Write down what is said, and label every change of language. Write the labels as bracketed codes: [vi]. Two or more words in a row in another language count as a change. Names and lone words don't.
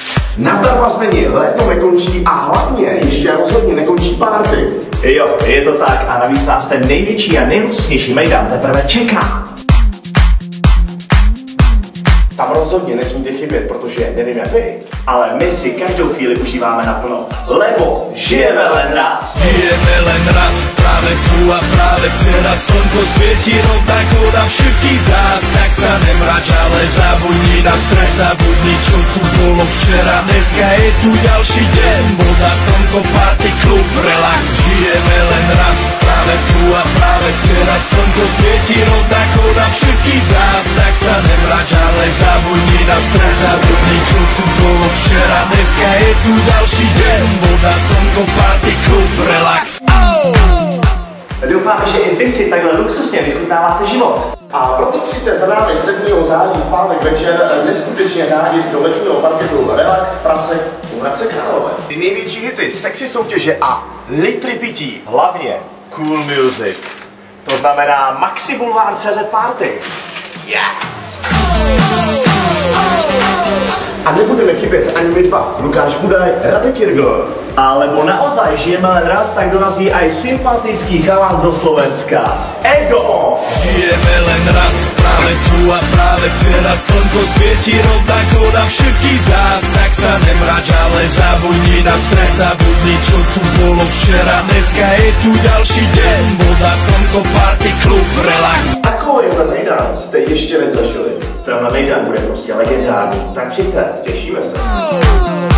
[cs] Nazdar Mazmeni, léto nekončí a hlavně ještě rozhodně nekončí party. Jo, je to tak a navíc nás ten největší a nejluxusnější mejdan teprve čeká. Tam rozhodně nesmíte chybět, protože nevím jak vy, ale my si každou chvíli užíváme naplno, [sk] lebo žijeme len raz. Žijeme len raz, práve tu a práve teraz slnko svieti rovnako na všetkých z nás. Tak sa nemrač, ale zabudni na stres, zabudni čo tu bolo včera. Dneska je tu ďalší deň, voda, slnko, party, klub, relax. Žijeme len raz, práve tu a práve teraz slnko svieti rovnako na všetkých z nás. Tak sa nemrač, ale zabudni na stres, zabudni čo tu bolo včera. Dneska je tu ďalší deň, voda, slnko, party, klub, relax. [cs] Doufám, že i vy si takhle luxusně vychutnáváte život. A proto přijďte za námi 7. září v pátek večer neskutečně řádit do letního parketu Relax v Praze u Hradce Králové. Ty největší hity, sexy soutěže a litry pití. Hlavně [en] cool music. [cs] To znamená Maxi Boulevard CZ Party. Yeah! A nebudeme chybět ani my dva, Lukáš Budaj, Radek Jirgl. [sk] Alebo naozaj žijeme len raz, tak dorazí aj sympatický chalan zo Slovenska. Ego! Žijeme len raz, práve tu a práve teraz slnko svieti rovnako na všetkých z nás. Tak sa nemrač, ale zabudni na stres, zabudni čo tu bolo včera. Dneska je tu ďalší deň, voda, slnko, party, klub, relax. [cs] Takovýhle mejdan jste ještě nezažili. Tenhle mejdan bude prostě legendární, tak přijďte, těšíme se.